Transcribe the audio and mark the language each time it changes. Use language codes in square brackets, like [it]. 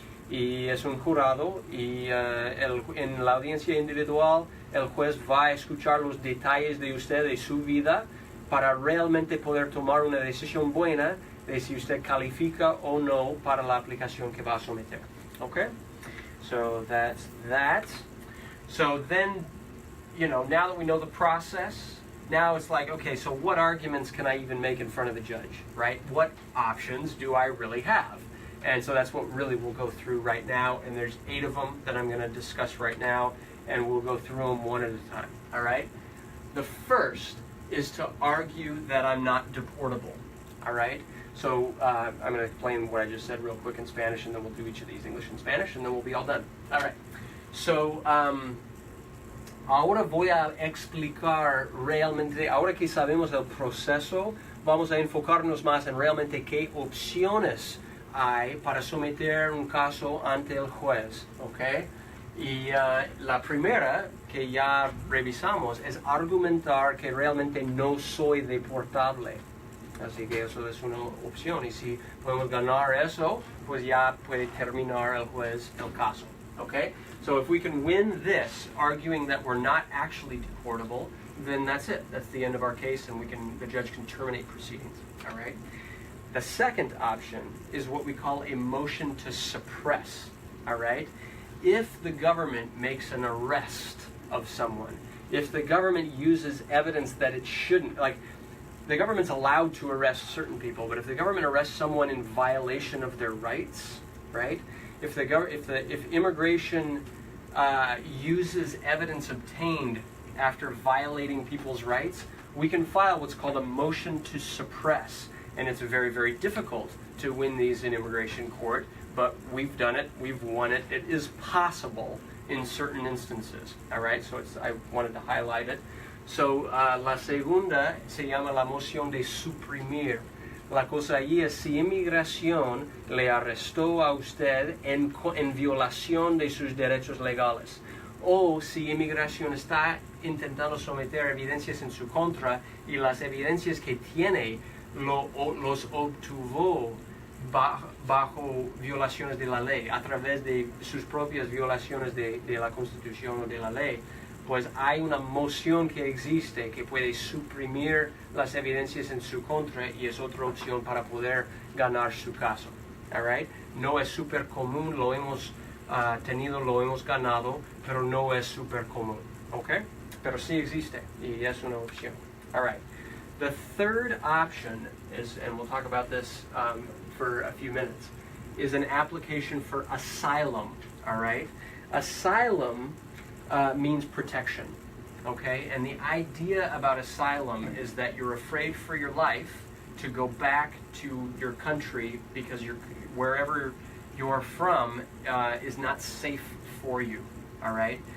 [es] Y es un jurado y en la audiencia individual el juez va a escuchar los detalles de usted, de su vida, para realmente poder tomar una decisión buena de si usted califica o no para la aplicación que va a someter. [en] Okay? So that's that. So then, now that we know the process, now it's like, okay, so what arguments can I even make in front of the judge, right? What options do I really have? And so that's what really we'll go through right now, and there's 8 of them that I'm going to discuss right now, and we'll go through them one at a time, all right? The first is to argue that I'm not deportable, all right? So I'm going to explain what I just said real quick in Spanish, and then we'll do each of these English and Spanish, and then we'll be all done. All right. [es] So ahora voy a explicar realmente, ahora que sabemos el proceso, vamos a enfocarnos más en realmente qué opciones hay para someter un caso ante el juez, ¿ok? Y la primera que ya revisamos es argumentar que realmente no soy deportable. Así que eso es una opción. Y si podemos ganar eso, pues ya puede terminar el juez el caso. [en] Okay? So if we can win this, arguing that we're not actually deportable, then that's it. That's the end of our case, and the judge can terminate proceedings. All right? The second option is what we call a motion to suppress. All right? If the government makes an arrest of someone, if the government uses evidence that it shouldn't, like the government's allowed to arrest certain people, but if the government arrests someone in violation of their rights, right? If immigration uses evidence obtained after violating people's rights, we can file what's called a motion to suppress, and it's very, very difficult to win these in immigration court. But we've done it, we've won it. It is possible in certain instances, all right? So I wanted to highlight it. [es] So la segunda se llama la moción de suprimir. La cosa allí es si inmigración le arrestó a usted en violación de sus derechos legales, o si inmigración está intentando someter evidencias en su contra y las evidencias que tiene los obtuvo bajo violaciones de la ley, a través de sus propias violaciones de la Constitución o de la ley, pues hay una moción que existe que puede suprimir las evidencias en su contra y es otra opción para poder ganar su caso. [en] All right? [es] No es súper común, lo hemos tenido, lo hemos ganado, pero no es súper común. Okay? Pero sí existe y es una opción. [en] All right. The third option is, and we'll talk about this for a few minutes, is an application for asylum, all right? Asylum means protection, okay? And the idea about asylum is that you're afraid for your life to go back to your country because wherever you're from is not safe for you, all right?